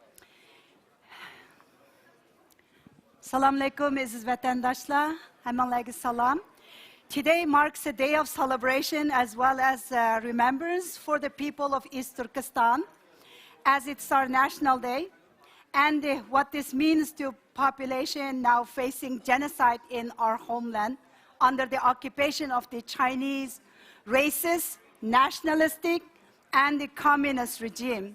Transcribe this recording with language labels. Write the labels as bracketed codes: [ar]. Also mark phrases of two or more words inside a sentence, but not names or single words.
[ar] السلام عليكم, [tr] aziz vatandaşlar. [ug] Hemen salam. [en] Today marks a day of celebration as well as remembrance for the people of East Turkestan, as it's our national day, and what this means to population now facing genocide in our homeland under the occupation of the Chinese racist, nationalistic, and the communist regime.